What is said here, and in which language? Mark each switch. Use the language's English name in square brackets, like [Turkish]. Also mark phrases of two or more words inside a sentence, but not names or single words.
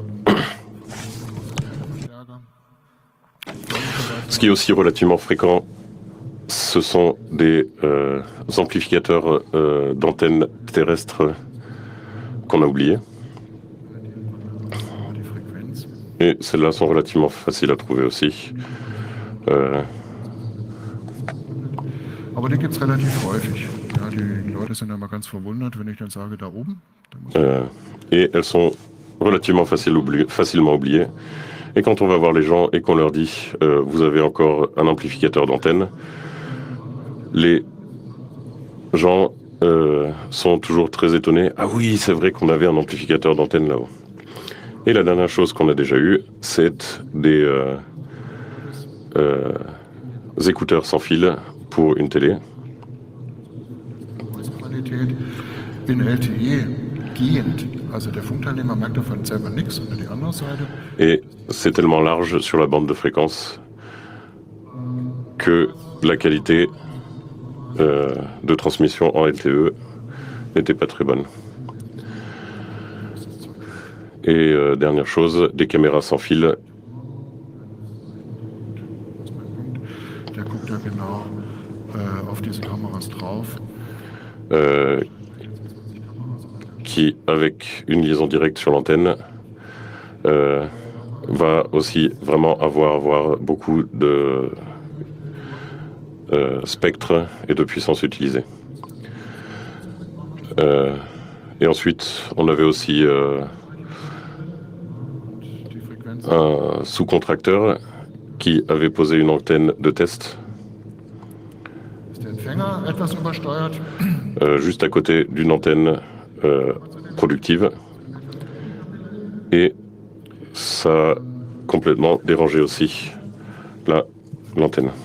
[French] Ce qui est aussi relativement fréquent, ce sont des amplificateurs d'antennes terrestres qu'on a oubliés. Et celles-là sont relativement faciles à trouver aussi. [German] Aber die gibt es relativ häufig. Ja, die Leute sind immer ganz verwundert, wenn ich dann sage, da oben. [French] Et elles sont relativement facilement oubliées. Et quand on va voir les gens et qu'on leur dit vous avez encore un amplificateur d'antenne, les gens sont toujours très étonnés. Ah oui, c'est vrai qu'on avait un amplificateur d'antenne là-haut. Et la dernière chose qu'on a déjà eue, c'est des écouteurs sans fil pour une télé. [German] In LTE gehend. Also der Funkteilnehmer merkt davon selber nichts und die andere Seite. [French] Et c'est tellement large sur la bande de fréquence que la qualité de transmission en LTE n'était pas très bonne. Et dernière chose, des caméras sans fil. [German] Der guckt da genau auf diese Kameras drauf. [French] Qui, avec une liaison directe sur l'antenne, va aussi vraiment avoir beaucoup de spectre et de puissance utilisée. Et ensuite, on avait aussi un sous-contracteur qui avait posé une antenne de test juste à côté d'une antenne productive, et ça a complètement dérangé aussi l'antenne.